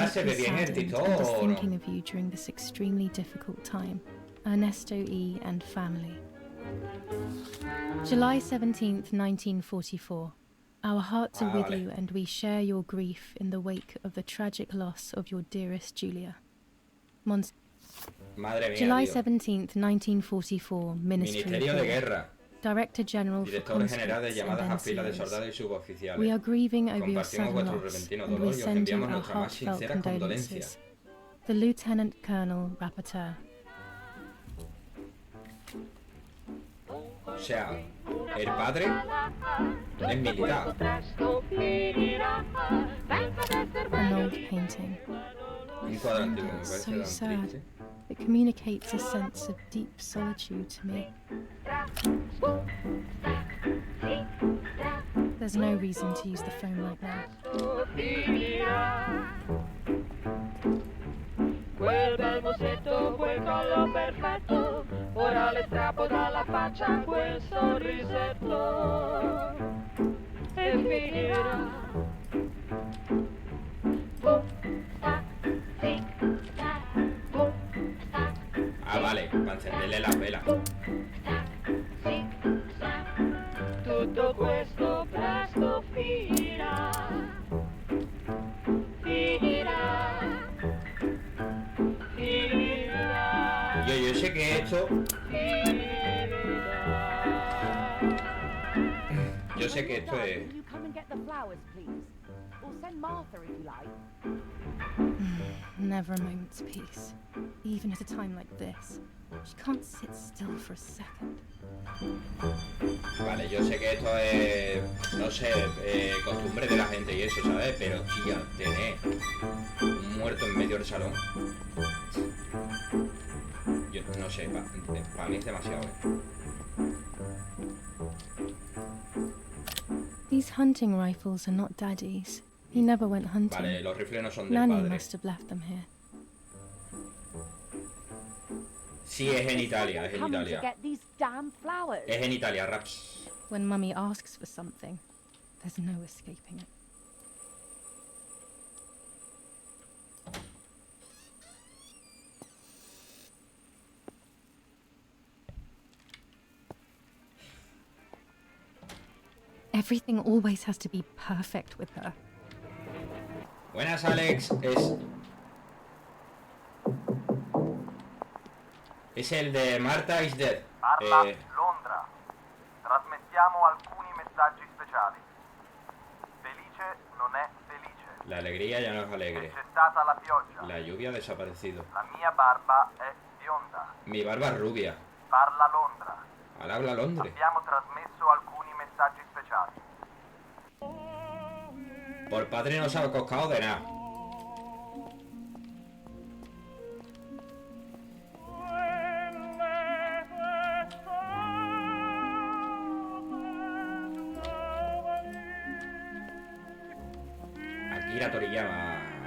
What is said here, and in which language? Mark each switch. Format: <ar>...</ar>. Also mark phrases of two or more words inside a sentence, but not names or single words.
<en>is deeply saddened and is thinking of you during this extremely difficult time. Ernesto E. and family. July 17th, 1944. Our hearts are with you and we share your grief in the wake of the tragic loss of your dearest Julia.</en> <es>Madre mía,</es> <en>July</en> <es>tío.</es> <en>17th, 1944, Ministry</en> <es>Ministerio de Guerra.</es> <en>Director General for</en> <es>Director general de</es> <en>Conscripts</en> <es>llamadas a</es> <en>and</en> <es>filas de</es> <en>NCOs.</en> <es>soldados y suboficiales.</es> <en>We are grieving over your</en> <es>Compartimos</es> <en>sudden</en> <es>vuestro</es> <en>loss,</en> <es>repentino</es> <en>and we</en> <es>dolor y os</es> <en>send you</en> <es>enviamos</es> <en>our</en> <es>nuestras más</es> <en>heartfelt</en> <es>sinceras</es> <en>condolences.</en> <es>condolencias.</es> <en>The Lieutenant Colonel Rapporteur.</en> <es>O sea, el padre es militar.</es> <en>An old painting.</en> <es>Un cuadro antiguo, me</es> <en>It's</en> <es>parece</es> <en>so</en> <es>tan</es> <en>sad.</en> <es>triste.</es> <en>It communicates a sense of deep solitude to me. There's no reason to use the phone right now.</en> <it>Quel bel musetto, quel collo perfetto, ora le strappo dalla faccia quel sorrisetto e finirà.</it> <es>Ah, vale, para encenderle las velas.</es> <it>Tutto questo presto finirà. Finirà. Finirà.</it> <es>Yo sé que esto... Yo sé que esto es...</es> <en>Will you come and get the flowers, please? Or send Martha if you like. Never a moment's peace. Even at a time like this. She can't sit still for a second.</en> <es>Vale, yo sé que esto es... No sé, costumbre de la gente y eso, ¿sabes? Pero, tía, tener un muerto en medio del salón... Yo no sé, para mí es demasiado,</es> <en>These hunting rifles are not Daddy's. He never went hunting.</en> <es>Vale, los rifles no son del Nanny padre.</es> <en>must have left them here.</en> <es>Sí, es en Italia, es en</es> <en>Coming to</en> <es>Italia.</es> <en>get these damn flowers.</en> <es>Es en Italia, Raps.</es> <en>When Mummy asks for something, there's no escaping it. Everything always has to be perfect with her.</en> <es>Buenas, Alex. Es el de Martha is Dead.</es> <it>Parla Londra. Trasmettiamo alcuni messaggi speciali. Felice non è felice.</it> <es>La alegría ya no es alegre.</es> <it>C'è stata la pioggia.</it> <es>La lluvia ha desaparecido.</es> <it>La mia barba è bionda.</it> <es>Mi barba es rubia.</es> <it>Parla Londra.</it> <es>Al habla Londres.</es> <it>Abbiamo trasmesso alcuni messaggi speciali.</it> <es>Por padre no se ha coscado de nada. Akira Toriyama.</es>